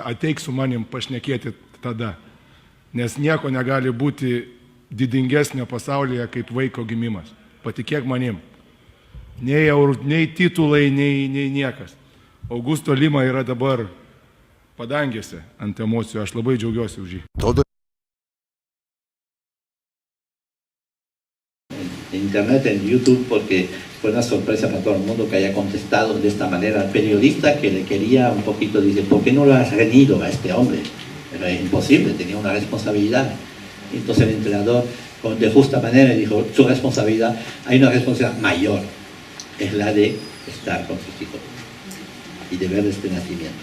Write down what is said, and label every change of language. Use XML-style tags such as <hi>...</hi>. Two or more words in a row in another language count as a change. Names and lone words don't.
<lt>Ateik su manim pašnekėti tada. Nes nieko negali būti didingesnio pasaulyje kaip vaiko gimimas. Patikėk manim. Nei titulai, nei niekas. Augusto Lima yra dabar padangėse ant emocijų. Aš labai džiaugiuosi už jį.</lt> <es>En internet, en YouTube, porque fue una sorpresa para todo el mundo que haya contestado de esta manera al periodista que le quería un poquito, dice, ¿por qué no lo has reñido a este hombre? Era imposible, tenía una responsabilidad. Entonces el entrenador, de justa manera, dijo, su responsabilidad, hay una responsabilidad mayor, es la de estar con sus hijos y de ver este nacimiento.</es>